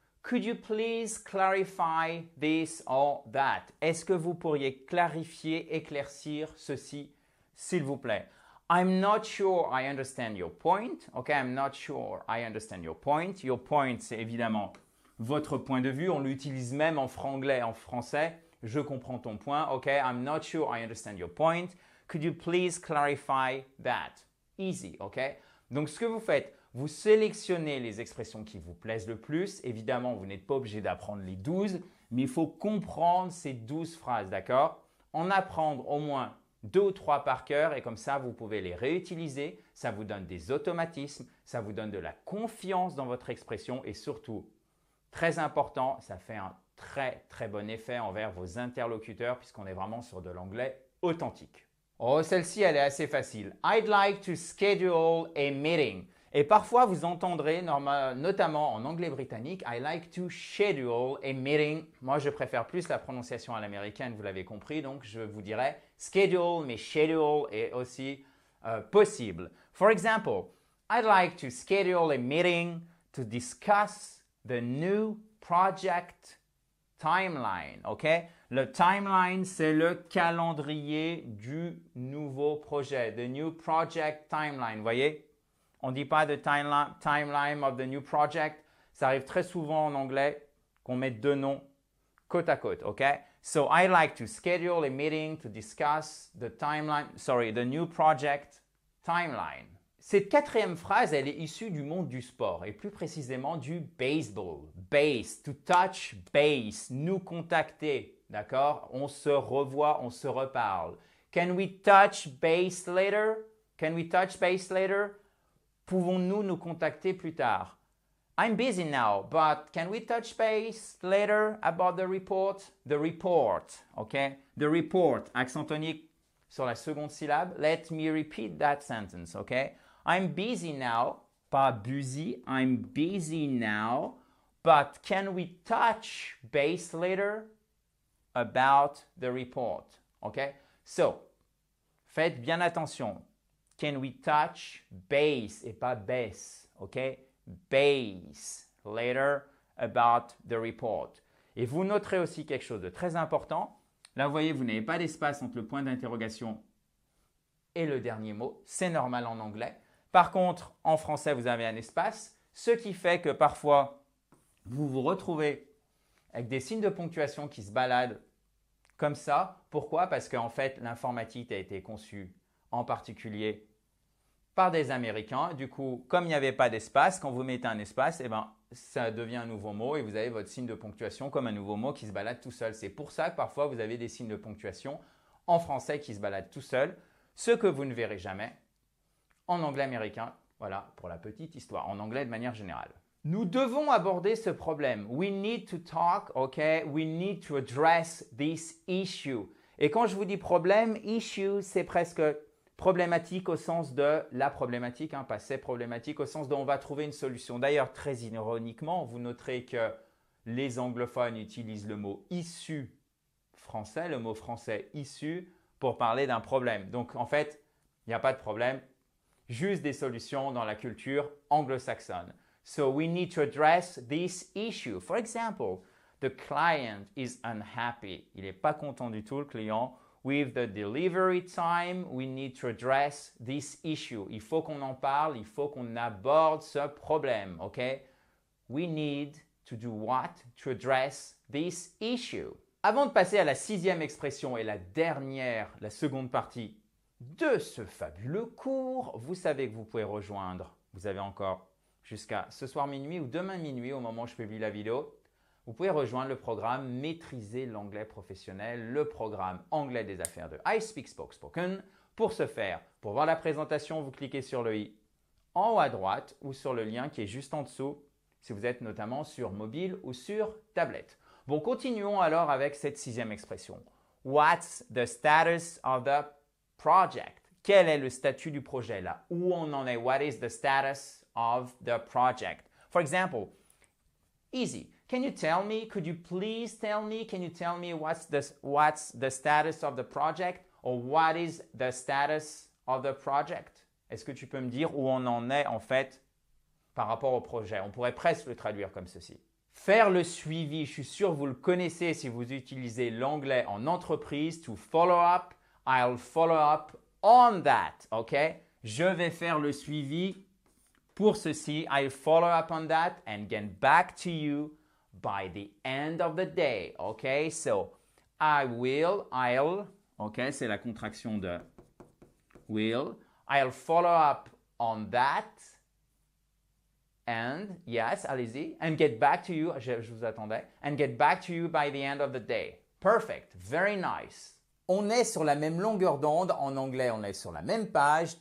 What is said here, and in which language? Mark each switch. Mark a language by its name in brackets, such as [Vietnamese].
[English] Could you please clarify this or that? [French] Est-ce que vous pourriez clarifier, éclaircir ceci, s'il vous plaît? [English] I'm not sure I understand your point. Okay, I'm not sure I understand your point. Your point, [French] c'est évidemment votre point de vue. On l'utilise même en franglais, en français. Je comprends ton point. [English] Okay, I'm not sure I understand your point. Could you please clarify that? Easy, okay? [French] Donc, ce que vous faites, vous sélectionnez les expressions qui vous plaisent le plus. Évidemment, vous n'êtes pas obligé d'apprendre les 12, mais il faut comprendre ces 12 phrases, d'accord? En apprendre au moins 2 ou 3 par cœur et comme ça, vous pouvez les réutiliser. Ça vous donne des automatismes, ça vous donne de la confiance dans votre expression et surtout, très important, ça fait un très très bon effet envers vos interlocuteurs puisqu'on est vraiment sur de l'anglais authentique. Oh, celle-ci, elle est assez facile. [English] I'd like to schedule a meeting. [French] Et parfois, vous entendrez, notamment en anglais britannique, [English] I like to schedule a meeting. [French] Moi, je préfère plus la prononciation à l'américaine, vous l'avez compris. Donc, je vous dirais schedule, mais schedule est aussi possible. [English] For example, I'd like to schedule a meeting to discuss the new project timeline. OK? [French] Le timeline, c'est le calendrier du nouveau projet. [English] The new project timeline. [French] Vous voyez? On ne dit pas [English] the timeline of the new project. [French] Ça arrive très souvent en anglais qu'on mette deux noms côte à côte, OK? [English] So, I like to schedule a meeting to discuss the new project timeline. [French] Cette quatrième phrase, elle est issue du monde du sport et plus précisément du baseball. Base, [English] to touch base, [French] nous contacter, d'accord? On se revoit, on se reparle. [English] Can we touch base later? Can we touch base later? [French] Pouvons-nous nous contacter plus tard? [English] I'm busy now, but can we touch base later about the report? The report, okay? The report, [French] accent tonique sur la seconde syllabe. [English] Let me repeat that sentence, okay? I'm busy now, [French] pas [English] busy, I'm busy now, but can we touch base later about the report, okay? So, [French] faites bien attention. [English] Can we touch base [French] et pas [English] base, ok? Base later about the report. [French] Et vous noterez aussi quelque chose de très important. Là, vous voyez, vous n'avez pas d'espace entre le point d'interrogation et le dernier mot. C'est normal en anglais. Par contre, en français, vous avez un espace, ce qui fait que parfois, vous vous retrouvez avec des signes de ponctuation qui se baladent comme ça. Pourquoi? Parce qu'en fait, l'informatique a été conçue en particulier par des Américains. Du coup, comme il n'y avait pas d'espace, quand vous mettez un espace, eh ben, ça devient un nouveau mot et vous avez votre signe de ponctuation comme un nouveau mot qui se balade tout seul. C'est pour ça que parfois, vous avez des signes de ponctuation en français qui se baladent tout seul, ce que vous ne verrez jamais en anglais américain. Voilà, pour la petite histoire, en anglais de manière générale. Nous devons aborder ce problème. [English] We need to talk, okay? We need to address this issue. [French] Et quand je vous dis problème, issue, c'est presque problématique au sens de la problématique, pas c'est problématique au sens de on va trouver une solution. D'ailleurs, très ironiquement, vous noterez que les anglophones utilisent le mot issu français, le mot français issu, pour parler d'un problème. Donc, en fait, il n'y a pas de problème, juste des solutions dans la culture anglo-saxonne. [English] So, we need to address this issue. For example, the client is unhappy. [French] Il n'est pas content du tout, le client. [English] With the delivery time, we need to address this issue. [French] Il faut qu'on en parle, il faut qu'on aborde ce problème, OK? [English] We need to To do what? To address this issue. [French] Avant de passer à la 6e expression et la dernière, la seconde partie de ce fabuleux cours, vous savez que vous pouvez rejoindre, vous avez encore jusqu'à ce soir minuit ou demain minuit au moment où je publie la vidéo, vous pouvez rejoindre le programme Maîtriser l'anglais professionnel, le programme anglais des affaires de I Speak Spoke Spoken. Pour ce faire, pour voir la présentation, vous cliquez sur le i en haut à droite ou sur le lien qui est juste en dessous si vous êtes notamment sur mobile ou sur tablette. Bon, continuons alors avec cette 6e expression. [English] What's the status of the project? [French] Quel est le statut du projet là? Où on en est? [English] What is the status of the project? For example, easy. Can you tell me? Could you please tell me? Can you tell me what's the status of the project? Or what is the status of the project? [French] Est-ce que tu peux me dire où on en est en fait par rapport au projet? On pourrait presque le traduire comme ceci. Faire le suivi, je suis sûr que vous le connaissez si vous utilisez l'anglais en entreprise. [English] To follow up, I'll follow up on that. OK? [French] Je vais faire le suivi pour ceci. [English] I'll follow up on that and get back to you by the end of the day. OK? So, I'll, OK? [French] C'est la contraction de will. [English] I'll follow up on that. And, yes, [French] allez-y. [English] And get back to you, [French] je vous attendais. [English] And get back to you by the end of the day. Perfect. Very nice. [French] On est sur la même longueur d'onde. En anglais, on est sur la même page.